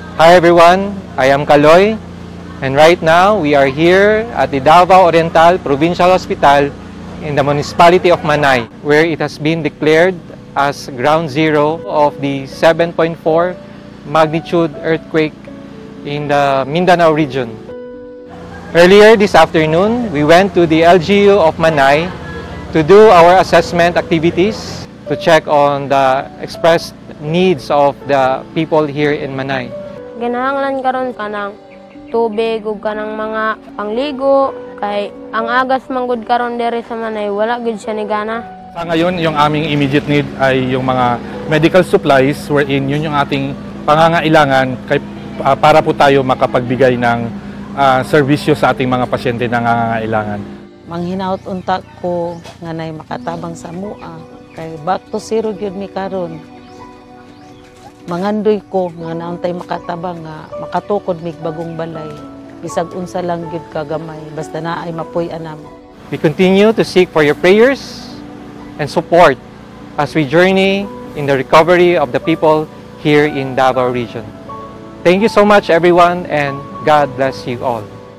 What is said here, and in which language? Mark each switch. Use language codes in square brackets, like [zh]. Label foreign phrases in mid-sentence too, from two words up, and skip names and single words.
[en] Hi everyone, I am Kaloy, and right now we are here at the Davao Oriental Provincial Hospital in the municipality of Manay, where it has been declared as ground zero of the 7.4 magnitude earthquake in the Mindanao region. Earlier this afternoon, we went to the LGU of Manay to do our assessment activities to check on the expressed needs of the people here in Manay. [ceb] Ginahanglan karon kanang tubig ug kanang mga pangligo kay ang agas manggod karon diri sa Manay wala gid siya ni gana. [tl] Sa ngayon, yung aming [en] immediate need [tl] ay yung mga [en] medical supplies wherein [tl] yun yung ating pangangailangan para po tayo makapagbigay ng serbisyo sa ating mga pasyente na nangangailangan. [ceb] Manghinaot unta ko nga nay makatabang sa mua kay [en] back to zero [ceb] gyud mi karon. Mangandoy ko nga naantay makatabang nga makatukod mig bagong balay. Bisag unsa lang gyud kagamay basta naay mapuy anam. [en] We continue to seek for your prayers and support as we journey in the recovery of the people here in Davao region. Thank you so much everyone, and God bless you all.